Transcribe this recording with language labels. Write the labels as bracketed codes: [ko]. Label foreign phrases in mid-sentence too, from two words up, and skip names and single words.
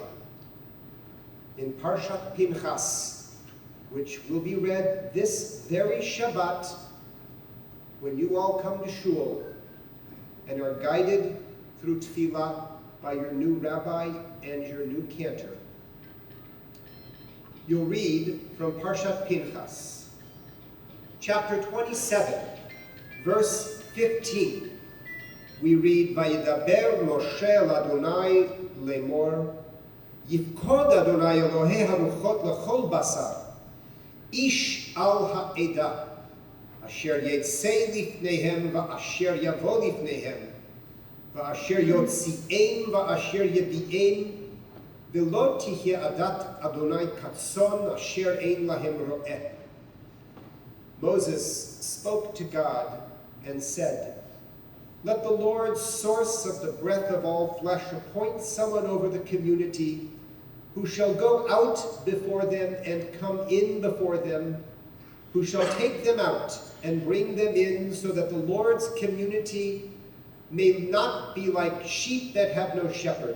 [en] In Parshat Pinchas, which will be read this very Shabbat, when you all come to shul and are guided through tefillah by your new rabbi and your new cantor. You'll read from Parshat Pinchas, chapter 27, verse 15. We read, [he] וידבר משה אל אדוני לאמר, יפקד אדוני אלהי הרוחת לכל בשר, איש על העדה, אשר יצא לפניהם ואשר יבא לפניהם, ואשר יוציאם ואשר יביאם, ולא תהיה עדת אדוני כצאן אשר אין להם רעה. [en] Moses spoke to God and said, "Let the Lord, source of the breath of all flesh, appoint someone over the community who shall go out before them and come in before them, who shall take them out and bring them in, so that the Lord's community may not be like sheep that have no shepherd."